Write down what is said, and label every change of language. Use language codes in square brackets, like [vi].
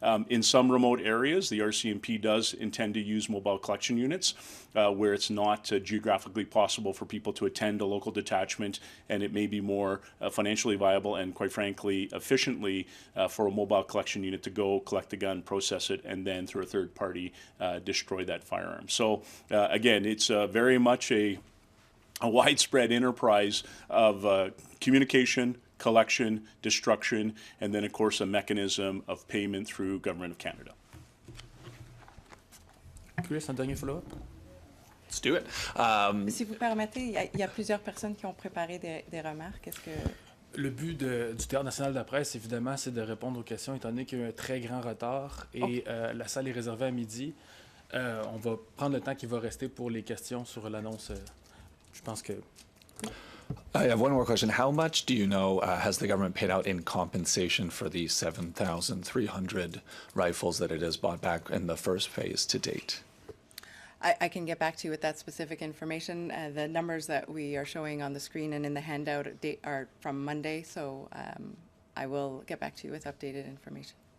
[en] In some remote areas, the RCMP does intend to use mobile collection units where it's not geographically possible for people to attend a local detachment, and it may be more financially viable and, quite frankly, efficiently for a mobile collection unit to go collect the gun, process it, and then through a third party destroy that firearm. So again, it's very much a a widespread enterprise of communication, collection, destruction, and then, of course, a mechanism of payment through Government of Canada. [fr] Chris, un dernier follow-up? [en] Let's do it. [fr] Si vous permettez, il y a plusieurs personnes qui ont préparé des remarques. Est-ce que... Le but du Théâtre national de la presse, évidemment, c'est de répondre aux questions, étant donné qu'il y a eu un très grand retard et la salle est réservée à midi. On va prendre le temps qui va rester pour les questions sur l'annonce. Je pense que... [en] I have one more question. How much do you know has the government paid out in compensation for the 7,300 rifles that it has bought back in the first phase to date? I can get back to you with that specific information. The numbers that we are showing on the screen and in the handout are from Monday, so I will get back to you with updated information.